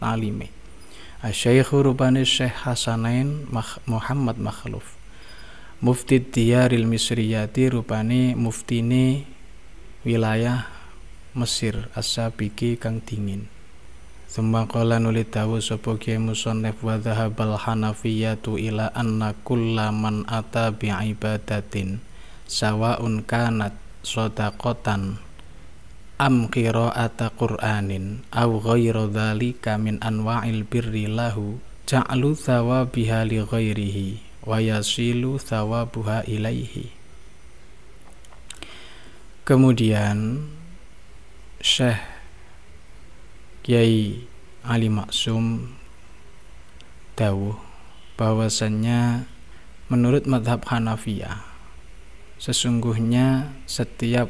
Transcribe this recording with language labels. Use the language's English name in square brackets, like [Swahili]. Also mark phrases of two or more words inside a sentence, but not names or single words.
[Javanese] alime Asy-Syaikh rubane Syekh Hasanain Muhammad Makhluf Mufti [Arabic] الديار المصرية [Javanese] rupane muftine wilayah Mesir as-sabiki kang dingin. [Arabic] ثم قال [Javanese] nuli dawuh sapa Kyai Musannif [Arabic] وذهب الحنفية إلى أن كل من أتى بعبادة سواء كانت صدقة أم قراءة قرآن أو غير ذلك من أنواع البر له جعل ثوابها لغيره ويصل ثوابها إليه. [Indonesian] Kemudian Syekh Kiai Ali Maksum dawuh bahwasannya menurut madhab Hanafiyah sesungguhnya setiap